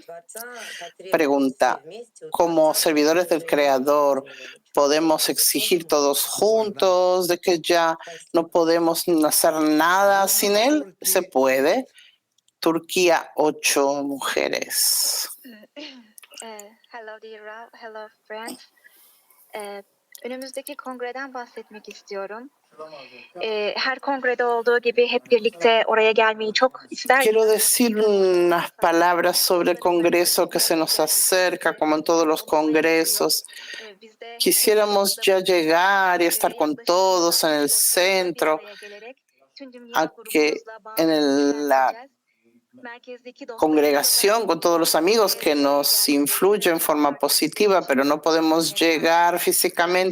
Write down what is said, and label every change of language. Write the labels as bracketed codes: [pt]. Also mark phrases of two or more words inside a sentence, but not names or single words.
[es] Pregunta, como servidores del Creador, ¿podemos exigir todos juntos de que ya no podemos hacer nada sin Él? Se puede. Turquía, 8 mujeres. [en] Hello dear Rav, hello friends. [tr] Önümüzdeki kongreden bahsetmek istiyorum. Her kongrede olduğu gibi hep birlikte oraya gelmeyi çok ister. [es] Quiero decir unas palabras sobre el Congreso que se nos acerca, como en todos los congresos. Quisiéramos ya llegar y estar con todos en el centro, en la congregación, con todos los amigos que nos influyen en forma positiva, pero no podemos llegar físicamente.